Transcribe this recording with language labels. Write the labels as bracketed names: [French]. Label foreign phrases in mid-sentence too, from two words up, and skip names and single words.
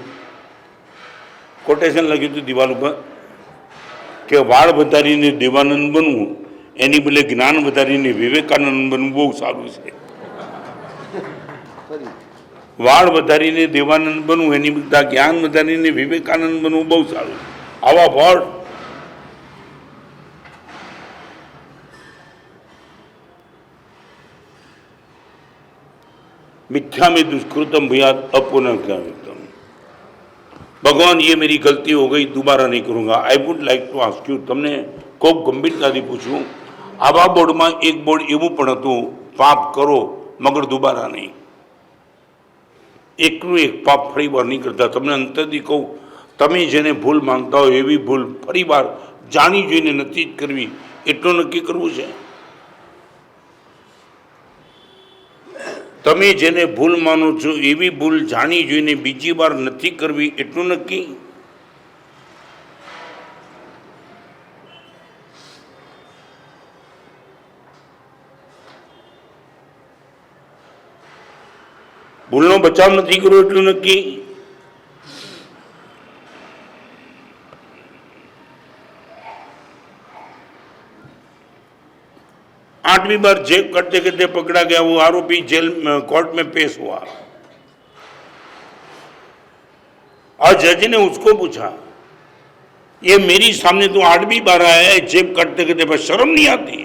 [Gujarati] કોટેશન લખ્યું હતું દિવાલ ઉપર કે વાળ વધારીને દેવાનંદ બનવું એની બદલે જ્ઞાન વધારીને વિવેકાનંદ બનવું બહુ સારું છે. વાળ વધારીને દેવાનંદ બનવું એની બદલે જ્ઞાન વધારીને વિવેકાનંદ બનવું બહુ સારું. આવા બોર્ડ [Sanskrit] मिथ्या में दुष्कृतम भयात अपुनर्कृतम. [Hindi] भगवान ये मेरी गलती हो गई, दोबारा नहीं करूंगा. [English] I would like to ask you, [Gujarati] તમને ખૂબ ગંભીરતાથી પૂછું, આવા બોર્ડમાં એક બોર્ડ એવું પણ હતું, [Hindi] पाप करो मगर दुबारा नहीं. [Gujarati] એકનું એક પાપ ફરી વાર નહીં કરતા. તમને અંતરથી કહું, તમે જેને ભૂલ માંગતા હો એવી ભૂલ ફરી વાર જાણી જોઈને નથી જ કરવી, એટલું નક્કી કરવું છે. તમે જેને ભૂલ માનો છો એવી ભૂલ જાણી જોઈને બીજી વાર નથી કરવી, એટલું નક્કી. ભૂલનો બચાવ નથી કરવો, એટલું નક્કી. [Hindi] आठवीं बार जेब करते करते पकड़ा गया वो आरोपी जेल कोर्ट में पेश हुआ और जज ने उसको पूछा, ये मेरी सामने तो 8वीं बार आया है जेब काटते करते, बस शर्म नहीं आती?